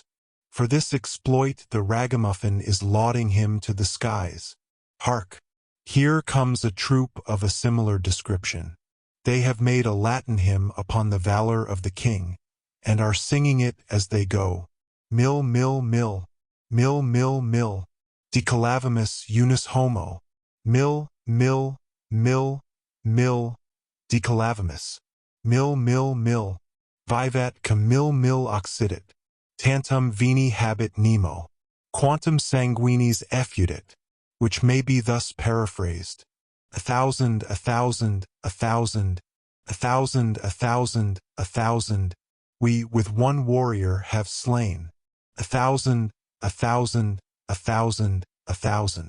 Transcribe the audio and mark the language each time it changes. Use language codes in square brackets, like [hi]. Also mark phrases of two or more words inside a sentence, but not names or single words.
[en] For this exploit the ragamuffin is lauding him to the skies. Hark! Here comes a troop of a similar description. They have made a Latin hymn upon the valor of the king, and are singing it as they go. [la] Mill, mill, mill, mill, mill, mill, decalavimus unus homo. Mill, mill, mill, mill, decalavimus. Mill, mill, mill, vivat cum mill mill occidit. Tantum vini habet nemo. Quantum sanguinis effudit. [en] Which may be thus paraphrased. 1,000, 1,000, 1,000, 1,000, 1,000, 1,000. We with one warrior have slain. 1,000, 1,000, 1,000, 1,000.